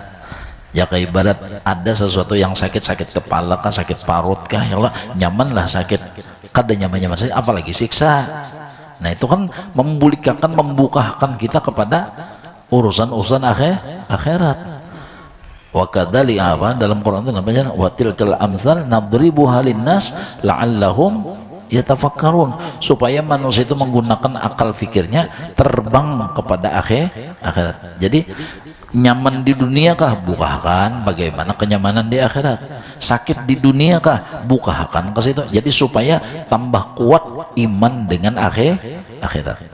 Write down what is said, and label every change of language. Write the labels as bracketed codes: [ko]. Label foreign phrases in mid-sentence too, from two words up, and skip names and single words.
[bjn] Jaga ibarat ada sesuatu yang sakit kepala kah, sakit parut kah, ya Allah, nyamanlah sakit kada nyaman saja, apalagi siksa. [id] Nah itu kan membukakan kita kepada urusan akhirat. [ar] وكذلك [id] dalam Quran itu namanya [ar] وتلك الأمثال نضربها للناس لعلهم يتفكرون, [id] supaya manusia itu menggunakan akal fikirnya terbang kepada akhirat. [bjn] Jadi nyaman di dunia kah, bukakan bagaimana kenyamanan di akhirat. Sakit di dunia kah, bukakan ke situ. [id] Jadi supaya tambah kuat iman dengan akhirat.